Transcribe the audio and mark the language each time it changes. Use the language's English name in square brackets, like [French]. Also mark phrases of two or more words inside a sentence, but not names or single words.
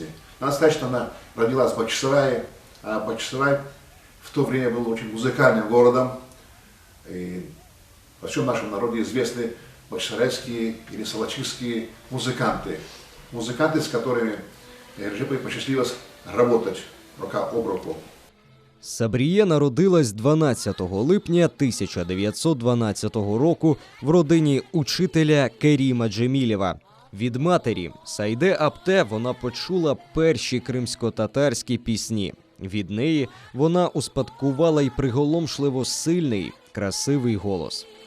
[Russian] Надо сказать, что она родилась в Бахчисарае, а Бахчисарай в то время был очень музыкальным городом. И во всем нашем народе известны бахчисарайские или салачистские музыканты. Музыканты, с которыми Ереджеповой посчастливилось работать рука об руку. [Ukrainian] Сабріє народилась 12 липня 1912 року в родині учителя Керіма Джемілєва. Від матері Сайде Апте вона почула перші кримсько-татарські пісні. Від неї вона успадкувала й приголомшливо сильний, красивий голос.